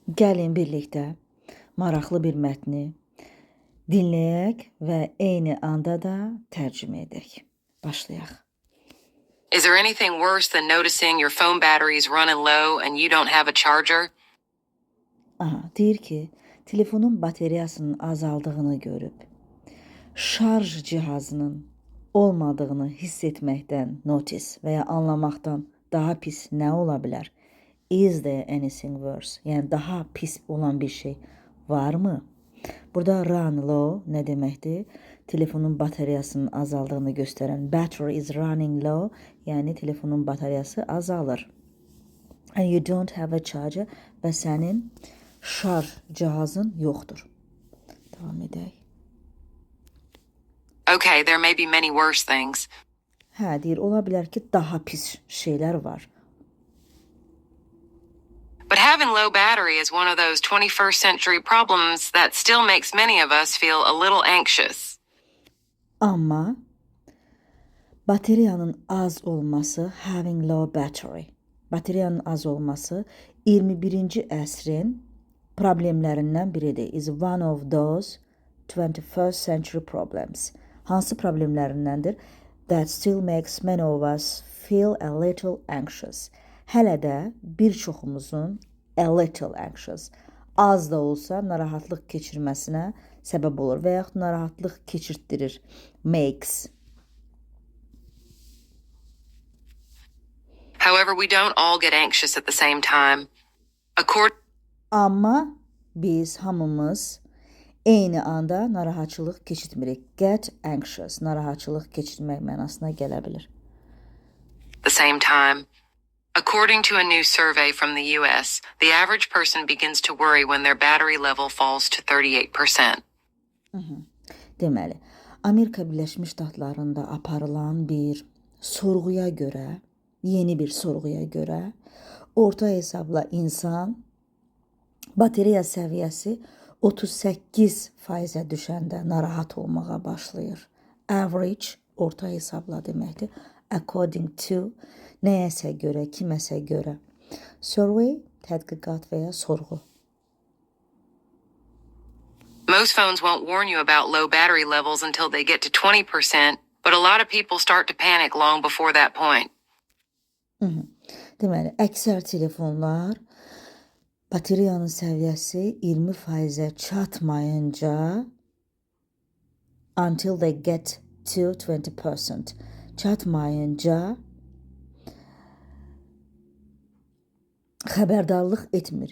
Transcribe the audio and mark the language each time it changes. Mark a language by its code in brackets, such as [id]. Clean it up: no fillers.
[az] Gəlin birlikdə maraqlı bir mətni dinləyək və eyni anda da tərcümə edək. Başlayaq. [en] Is there anything worse than noticing your phone battery is running low and you don't have a charger? [az] Deyir ki, telefonun bataryasının azaldığını görüb, şarj cihazının olmadığını hiss etməkdən notice və ya anlamaqdan daha pis nə ola bilər? [en] Is there anything worse? [az] Yəni daha pis olan bir şey varmı? Burada [en] run low [az] nə deməkdir? Telefonun bataryasının azaldığını göstərən [en] battery is running low, [az] yəni telefonun bataryası azalır. And you don't have a charger və sənin şarj cihazın yoxdur. Davam edək. [en] Okay, there may be many worse things. [az] Deyir, ola bilər ki, daha pis şeylər var. [en] But having low battery is one of those 21st century problems that still makes many of us feel a little anxious. [az] Amma bateriyanın az olması, [en] having low battery, [az] bateriyanın az olması 21-ci əsrin problemlərindən biridir. [en] Is one of those 21st century problems. [az] Hansı problemlərindəndir? [en] That still makes many of us feel a little anxious. [az] Hələ də bir çoxumuzun [en] a little anxious, [az] az da olsa narahatlıq keçirməsinə səbəb olur və yaxud narahatlıq keçirtdirir. [en] Makes. However, we don't all get anxious at the same time. [az] Amma biz hamımız eyni anda narahatçılıq keçirtmirik. [en] Get anxious, [az] narahatçılıq keçirmək mənasına gələ bilir. [en] The same time. According to a new survey from the US, the average person begins to worry when their battery level falls to 38%. [az] Deməli, Amerika Birləşmiş Ştatlarında aparılan bir sorğuya görə, yeni bir sorğuya görə, orta hesabla insan bateriya səviyyəsi 38%-ə düşəndə narahat olmağa başlayır. Average, orta hesabla deməkdir. [en] According to, [az] nəyəsə görə, kiməsə görə. [en] Survey, [az] tədqiqat və ya sorğu. [en] Most phones won't warn you about low battery levels until they get to 20%, but a lot of people start to panic long before that point. [az] Deməli, əksər telefonlar bateriyanın səviyyəsi 20%-ə çatmayınca [en] until they get to 20%. [az] Çatmayınca xəbərdarlıq etmir.